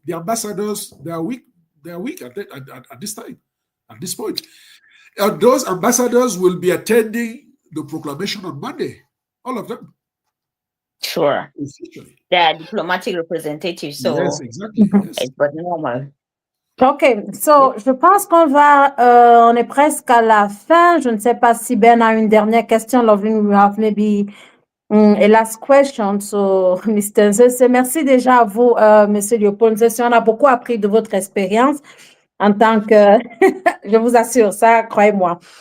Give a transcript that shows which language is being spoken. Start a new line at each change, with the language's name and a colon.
English: The ambassadors, they are weak. They are weak at this time, at this point. And those ambassadors will be attending the proclamation on Monday. All of them. Sure. They are diplomatic representatives, so yes, exactly. Yes. It's but normal. OK, so
French: je pense on est presque à la fin. Je ne sais pas si Ben a une dernière question.
English: Loveline will have maybe a last question. So, Mr.
French: Nzese, merci déjà à vous, Monsieur Léopold Nzese. On a beaucoup appris de votre expérience en tant que, je vous assure ça, croyez-moi.